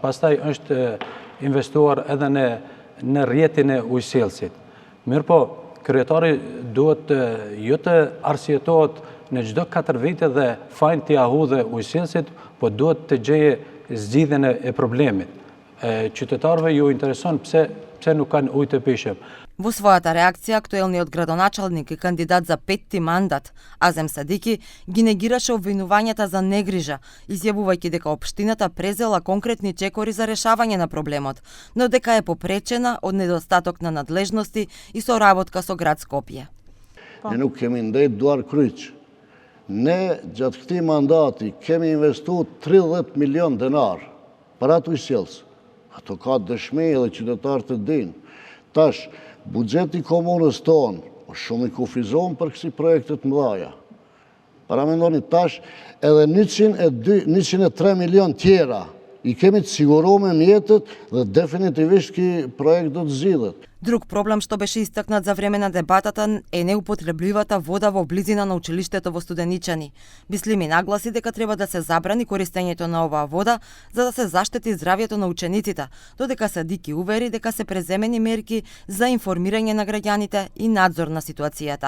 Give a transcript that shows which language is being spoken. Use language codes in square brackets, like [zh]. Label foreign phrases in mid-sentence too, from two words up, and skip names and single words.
[sq] Pastaj është investuar edhe në rjetin e ujësillësit. Mirë po, kryetari duhet jo të arsyetohet në çdo 4 vite dhe fajin t'i ahudhe ujësillësit, po duhet të gjeje zgjidhjen e problemit. Qytetarëve ju intereson pse nuk kanë ujë të pishëm. [mk] Во својата реакција, актуелниот градоначалник и кандидат за 5-ти мандат, Азем Садики, ги негираше обвинувањата за негрижа, изјавувајќи дека општината презела конкретни чекори за решавање на проблемот, но дека е попречена од недостаток на надлежности и соработка со град Скопје. [sq] Ne nuk kemi ndejt duar kryq. Ne gjatë këtij mandati kemi investuar 30 milion denar për atë ujësillës. Ato ka dëshmi edhe qytetarët e dinë. Tash, buxheti komunës tonë është shumë i kufizuar për kësi projektet mëdha. Paramendoni tash edhe 103 milion tjera i kemi të siguruar me mjetet dhe definitivisht ky projekt do të zgjidhet. [mk] Друг проблем што беше истакнат за време на дебатата е неупотребливата вода во близина на училиштето во Студеничани. Бислими нагласи дека треба да се забрани користењето на оваа вода за да се заштити здравјето на учениците, додека Садики увери дека се преземени мерки за информирање на граѓаните и надзор на ситуацијата.